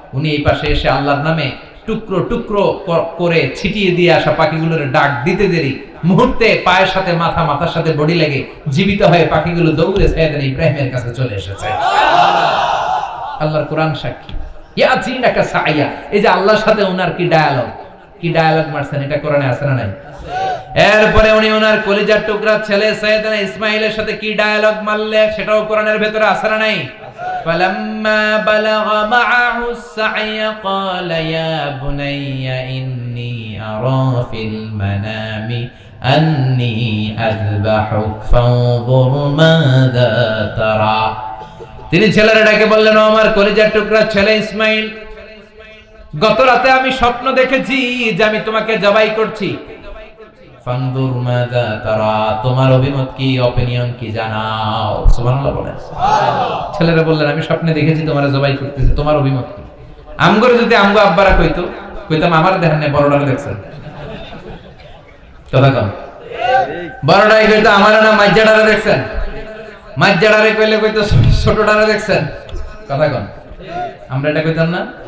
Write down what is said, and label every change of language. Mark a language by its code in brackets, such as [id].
[bn] উনি এই পাশে এসে আল্লাহর নামে টুকরো টুকরো করে ছিটিয়ে দিয়ে আসা পাখিগুলোর ডাক দিতে দেরি মুহূর্তে পায়ের সাথে মাথা, মাথার সাথে বডি লেগে জীবিত হয়ে পাখিগুলো দৌড়ে সাইয়েদনা ইব্রাহিমের কাছে চলে এসেছে। আল্লাহর কোরআন সাক্ষী। [ar] ইয়াতিনাকা সায়া, [bn] এই যে আল্লাহর সাথে ওনার কি ডায়ালগ মারছেন, এটা কোরআনে আছে না নাই? এরপরে উনি ওনার কলিজার টুকরা ছেলে সাইয়েদনা ইসমাঈলের সাথে কি ডায়ালগ মারলে, সেটাও কোরআনের ভেতরে আছে না নাই? [ar] فلما بلغ معه السعي قال يا بني إني أرى في المنام أني أذبحك فانظر ماذا ترى। [bn] তিনি ছেলের ডাকে বললেন, ও আমার কলিজার টুকরা ছেলে ইসমাঈল, গত রাতে আমি স্বপ্ন দেখেছি যে আমি তোমাকে জবাই করছি। [ar] ফানজুর মাযা তারা, [bn] তোমার অভিমত কি, অপিনিয়ন কি জানাও। সুবহানাল্লাহ বলেন। ছেলেরা বললেন, আমি স্বপ্নে দেখেছি তোমারে জবাই করতেছি, তোমার অভিমত কি? আমগরে যদি আমগো আব্বারা কইতাম আমার দেখেন না, বড়ডারে দেখছেন কথা কম, বড়ডারে কইতো আমার না মাইজাডারে দেখছেন, মাইজাডারে কইতো ছোটডারে দেখছেন কথা কম। আমরা এটা কইতাম না?